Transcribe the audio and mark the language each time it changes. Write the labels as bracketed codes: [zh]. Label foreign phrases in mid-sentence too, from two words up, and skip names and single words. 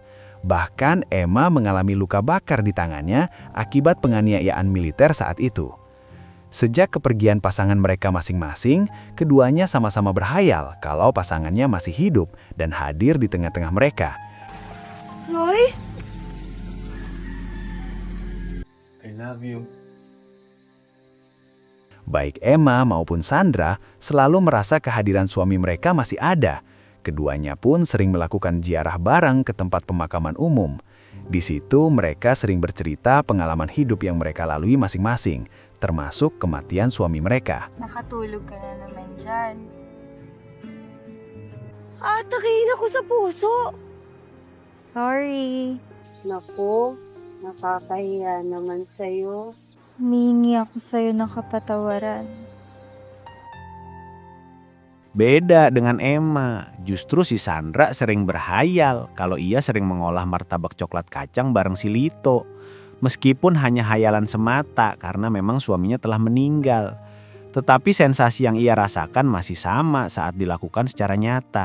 [id] Bahkan Emma mengalami luka bakar di tangannya akibat penganiayaan militer saat itu. Sejak kepergian pasangan mereka masing-masing, keduanya sama-sama berhayal kalau pasangannya masih hidup dan hadir di tengah-tengah mereka. [en] Roy? I love you. [id] Baik Emma maupun Sandra selalu merasa kehadiran suami mereka masih ada. Keduanya pun sering melakukan ziarah bareng ke tempat pemakaman umum. Di situ mereka sering bercerita pengalaman hidup yang mereka lalui masing-masing, termasuk kematian suami mereka. [tl] Nakatulog ka na naman dyan. Atakihin ako sa puso. Sorry. Naku, nakakahiya naman sa'yo. Humingi ako sa'yo ng kapatawaran. [id] Beda dengan Emma, justru si Sandra sering berhayal kalau ia sering mengolah martabak coklat kacang bareng si Lito. Meskipun hanya hayalan semata karena memang suaminya telah meninggal. Tetapi sensasi yang ia rasakan masih sama saat dilakukan secara nyata.